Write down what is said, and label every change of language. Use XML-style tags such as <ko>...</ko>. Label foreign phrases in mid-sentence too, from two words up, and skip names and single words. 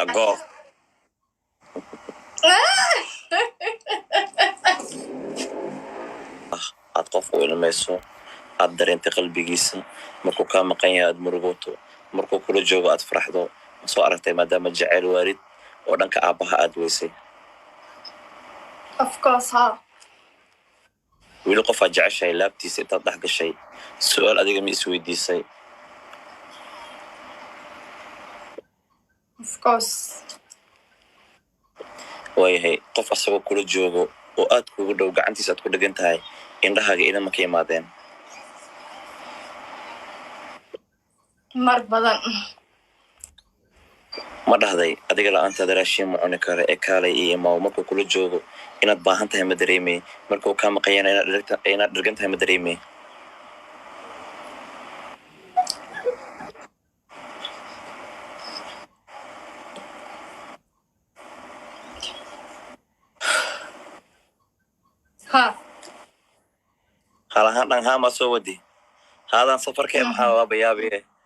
<so>go aad qof u ilmayso aad dareentay qalbigiisa markuu kaa maqan yahay aad murugooto markuu kula joogo aad faraxdo soo aragtay maadaama jacayl waalid oo dhanka aabbaha aad weysay</so> <en>of course ha</en> <so>weli qof aad jeceshahay laabtiisa intaad dhex gashay su'aal adiga ma isweydiisay</so> <en>of course</en> <so>waayahay qof asagoo kula joogo oo aad kugu dhow gacantiisa aad ku dhegan tahay indhahaaga inama ka imaadeen mar badan ma dhahday adiga la'aantaada raashin ma cuni kara ee kaalay iyo imaaw markuu kula joogo inaad baahan tahay ma dareemay markuu kaa maqanyana inaad dhirgan tahay ma dareemay halahaan dhan haa maa soo wadi haadaan safarkee maxaa waa bayaabiye</so>